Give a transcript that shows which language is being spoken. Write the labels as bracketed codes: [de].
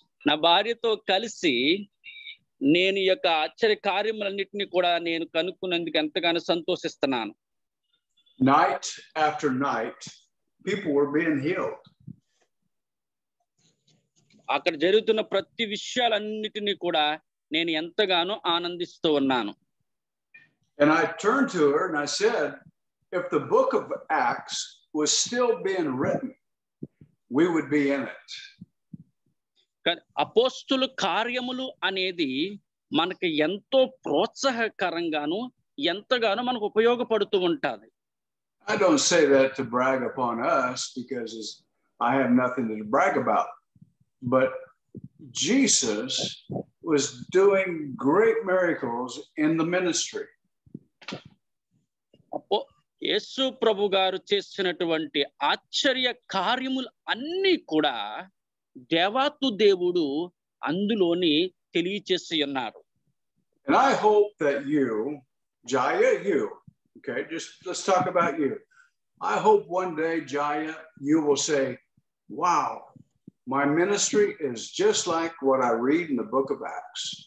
[te] నా భార్యతో కలిసి నేను ఈ యొక్క ఆశ్చర్య కార్యములన్నిటిని కూడా నేను కనుక్కున్నందుకు ఎంతగానో సంతోషిస్తున్నాను. [en] Night after night, people were being healed. [te] అక్కడ జరుగుతున్న ప్రతి విషయాలన్నిటినీ కూడా నేను ఎంతగానో ఆనందిస్తూ ఉన్నాను. [en] And I turned to her and I said, if the book of Acts was still being written, we would be in it. [te] అపోస్తుల కార్యములు అనేది మనకి ఎంతో ప్రోత్సాహకరంగాను ఎంతగానో మనకు ఉపయోగపడుతూ ఉంటుంది. [en] I don't say that to brag upon us because I have nothing to brag about. But Jesus was doing great miracles in the ministry. [te] యేసు ప్రభు గారు చేసినటువంటి ఆశ్చర్య కార్యములు అన్నీ కూడా దేవాతు దేవుడు అందులోని తెలియచేసి ఉన్నారు. [en] And I hope that you, Jaya, okay, let's talk about you. I hope one day, Jaya, you will say, wow, my ministry is just like what I read in the book of Acts.